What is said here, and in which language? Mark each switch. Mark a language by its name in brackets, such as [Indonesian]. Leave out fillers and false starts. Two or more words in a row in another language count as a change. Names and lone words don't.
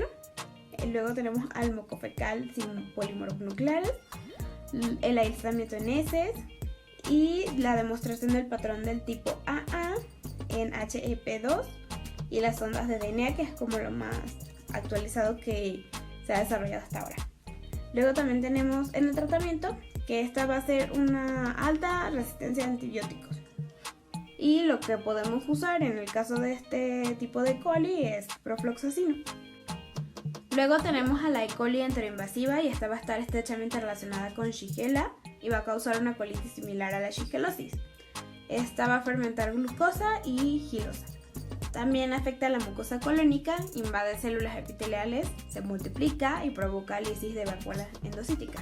[Spanish] Luego tenemos al moco fecal sin polimorfonucleares, el aislamiento en heces y la demostración del patrón del tipo AA en HEP2 y las sondas de DNA, que es como lo más actualizado que se ha desarrollado hasta ahora. Luego también tenemos en el tratamiento que esta va a ser una alta resistencia a antibióticos, y lo que podemos usar en el caso de este tipo de E. coli es profloxacino. Luego tenemos a la E. coli enteroinvasiva, y esta va a estar estrechamente relacionada con Shigella y va a causar una colitis similar a la shigelosis. Esta va a fermentar glucosa y gilosa. También afecta a la mucosa colónica, invade células epiteliales, se multiplica y provoca lisis de vacuolas endocíticas.